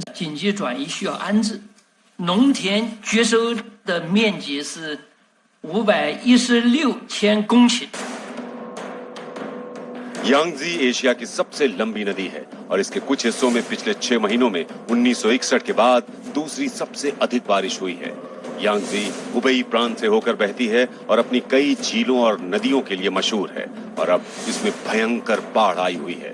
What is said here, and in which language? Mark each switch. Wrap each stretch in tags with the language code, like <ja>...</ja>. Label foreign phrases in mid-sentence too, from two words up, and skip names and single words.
<zh>紧急转移需要安置。农田绝收的面积是516千公顷。</zh> <hi>यांगजी एशिया की सबसे लंबी नदी है और इसके कुछ हिस्सों में पिछले 6 महीनों में 1961 के बाद दूसरी सबसे अधिक बारिश हुई है। यांगजी हुबेई प्रांत से होकर बहती है और अपनी कई झीलों और नदियों के लिए मशहूर है और अब इसमें भयंकर बाढ़ आई हुई है।</hi>